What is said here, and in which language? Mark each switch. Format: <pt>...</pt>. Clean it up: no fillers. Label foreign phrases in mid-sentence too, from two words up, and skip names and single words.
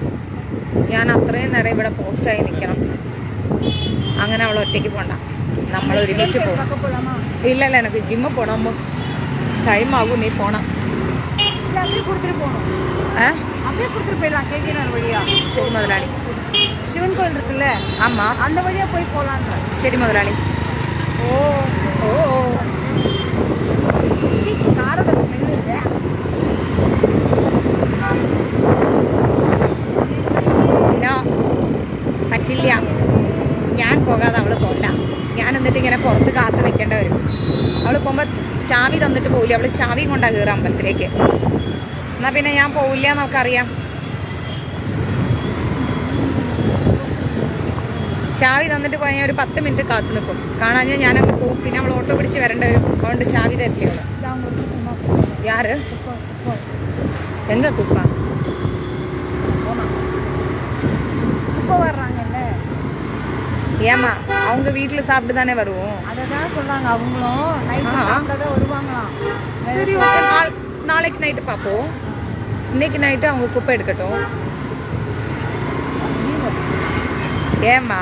<ml>ഞാൻ അത്രയും നേരം ഇവിടെ പോസ്റ്റായി നിൽക്കണം. അങ്ങനെ അവൾ ഒറ്റയ്ക്ക് പോണ്ട, നമ്മൾ ഒരുമിച്ച് പോകും. ഇല്ലല്ല, എനിക്ക് ജിമ്മിൽ പോകണം. ടൈം ആകും, നീ പോണം. ശരി മുതലാളി.</ml> <ta>ശിവൻ കോയിൽ இருக்குல்ல? ஆமா, அந்த வழியா போய் போலாம்ன்ற. சரி முதலாளி. ஓ ஓ காரோட ஸ்மெல் இல்ல.</ta> <ml>നോ പറ്റില്ല, ഞാൻ പോകാതെ അവള് പോണ്ട. ഞാൻ എന്നിട്ട് ഇങ്ങനെ പുറത്ത് കാത്തു നിൽക്കേണ്ട വരും. അവള് പോകുമ്പോ ചാവി തന്നിട്ട് പോവില്ല. അവള് ചാവിയും കൊണ്ടാ കയറുക അമ്പലത്തിലേക്ക്. എന്നാ പിന്നെ ഞാൻ പോവില്ല എന്നൊക്കറിയാം. ചാവി തന്നിട്ട് പോയാൽ ഒരു 10 മിനിറ്റ് കാത്തു നിൽക്കും. കാണാൻ ഞാനങ്ങ് പോവും. പിന്നെ അവൾ ഓട്ടോ പിടിച്ച് വരേണ്ട വരും. അതുകൊണ്ട് ചാവി തരില്ല അവള്.</ml> <ta>யார் எங்க குப்ப இப்போ வர்றாங்கல்ல. ஏமா அவங்க வீட்டுல சாப்பிட்டு தானே வருவோம். அததான் சொல்றாங்க அவங்களும் நைட்டு சாப்பிட்டதான் வருவாங்களாம். சரி ஓகே, நாளைக்கு நைட்டு பார்ப்போம். இன்னைக்கு நைட்டு அவங்க குப்பை எடுக்கட்டும். ஏமா</ta>